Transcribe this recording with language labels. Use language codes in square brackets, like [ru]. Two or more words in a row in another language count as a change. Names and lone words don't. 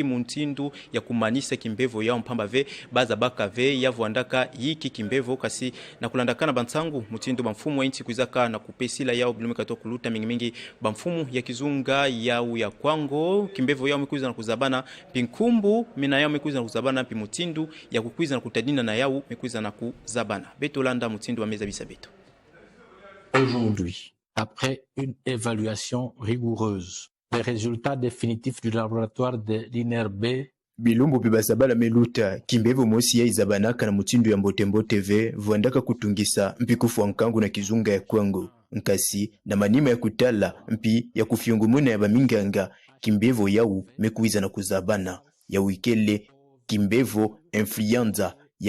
[kg] muntindu ya kumanisa kimbevo ya mpamba ve bazabaka ve ya vwandaka yiki kimbevo kasi na kulandakana bantangu mutindu bamfumu wa inti kuizaka na kupesila yao bilume katoa kuluta mingi bamfumu ya kizunga ya kwango kimbevo yao mikuiza na kuzabana pinkumbu mina yao mikuiza na kuzabana pimutindu ya kukuiza na kutadina na yao mikuiza na kuzabana. Beto [fr] Aujourd'hui, après une évaluation rigoureuse, les résultats définitifs du laboratoire de l'INRB [kg] bilumbu bibasabala meluta kimbevo mosi ya izabanaka na mutindu ya Mbotembo TV vuandaka kutungisa mpi kufuankangu na kizunga ya kwangu nkasi na manima ya kutala mpi ya kufyungumuna ya baminganga kimbevo yau mekuiza na kuzabana ya wikele kimbevo influenza ya